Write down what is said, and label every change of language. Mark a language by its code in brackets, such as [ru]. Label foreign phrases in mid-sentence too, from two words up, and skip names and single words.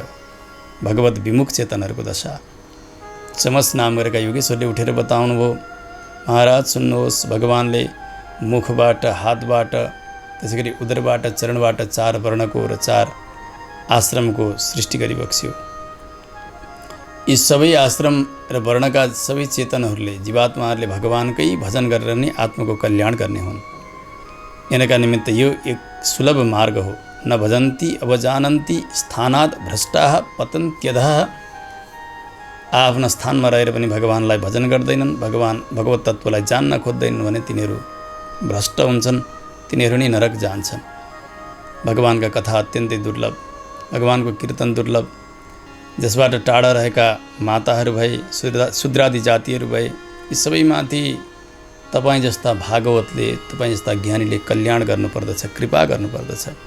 [ne] भगवत विमुख चेतनहरूको दशा। चमस नाम गरेका योगेश्वरले उठेर बताउनुभयो, महाराज सुन्नुहोस्, भगवानले मुखबाट, हातबाट, त्यसै गरी उदरबाट, चरणबाट 4 वर्णको र 4 आश्रमको सृष्टि गरिबक्स्यो। यी सबै आश्रम र वर्णका सबै चेतनहरूले, जीवात्माहरूले भगवानकै भजन गरेर नै आत्माको कल्याण गर्ने हुन्। यिनका निमित्त यो एक सुलभ मार्ग हो। [sa] न भजन्ति अवजानन्ति स्थानात् भ्रष्टाः पतन्त्यधः। [ne] आफ्ना स्थानमा रहेर पनि भगवानलाई भजन गर्दैनन्, भगवत तत्त्वलाई जान्न खोज्दैनन् भने तिनीहरू भ्रष्ट हुन्छन्, तिनीहरू नै नरक जान्छन्। भगवानका कथा अत्यन्तै दुर्लभ, भगवानको कीर्तन दुर्लभ। जसबाट टाढा रहेका माताहरू भए, शूद्रादि जातिहरू भए, यी सबैमाथि तपाईँ जस्ता भागवतले, तपाईँ जस्ता ज्ञानीले कल्याण गर्नुपर्दछ, कृपा गर्नुपर्दछ।